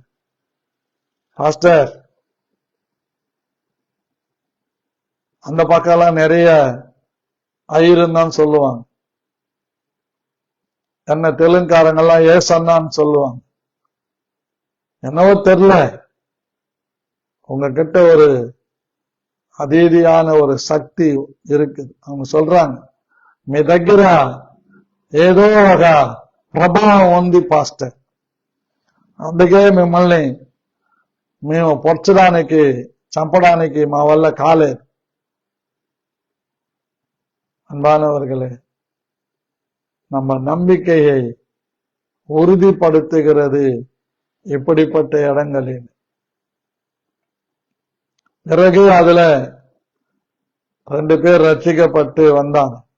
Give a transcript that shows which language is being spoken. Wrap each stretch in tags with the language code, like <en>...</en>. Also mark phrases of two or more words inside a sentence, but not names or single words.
<ta>பாஸ்டர், அந்த பக்கம்லாம் நிறைய ஐயருந்தான் சொல்லுவாங்க. என்ன தெலுங்காரங்கெல்லாம் ஏசன்னான்னு சொல்லுவாங்க. என்னவோ தெரியல, உங்ககிட்ட ஒரு அதீதியான ஒரு சக்தி இருக்குது. அவங்க சொல்றாங்க,</ta> <te>మీ దగ్గర ఏదో ఒక ప్రభావం ఉంది పాస్టర్, అందుకే మిమ్మల్ని మేము పొడ్చడానికి, చంపడానికి మా వల్ల కాలేదు.</te> <ta>அன்பானவர்களே, நம்ம நம்பிக்கையை உறுதிப்படுத்துகிறது இப்படிப்பட்ட இடங்களில். பிறகு அதுல 2 பேர் ரட்சிக்கப்பட்டு வந்தாங்க.</ta>